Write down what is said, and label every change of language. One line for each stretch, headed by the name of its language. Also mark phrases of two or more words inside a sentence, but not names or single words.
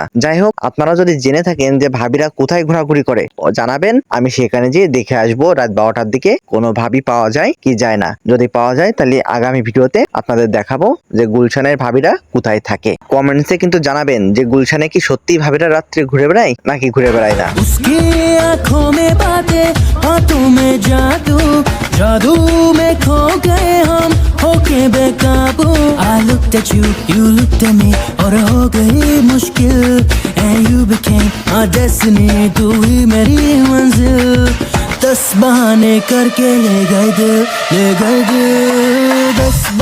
Bangla: যাই হোক, আপনারা যদি জেনে থাকেন যে ভাবিরা কোথায় ঘোরাঘুরি করে জানাবেন, আমি সেখানে যেয়ে দেখে আসবো রাত 12টার দিকে কোনো ভাবি পাওয়া যায় কি যায় না। যদি পাওয়া যায় তাহলে আগামী ভিডিওতে আপনাদের দেখাবো যে গুলশানের ভাবিরা কোথায় থাকে। কমেন্টসে কিন্তু জানাবেন যে গুলশানে কি সত্যি ভাবিরা রাত্রে ঘুরে বেড়ায় নাকি ঘুরে বেড়ায় না।
Hindi: जादू में खो गए हम होके बेकाबू।
English: I looked at you, you looked at me,
Hindi: और हो गई मुश्किल,
English: and you became my destiny।
Hindi: तू ही मेरी मंजिल, 10 बहाने करके ले गए दिल, 10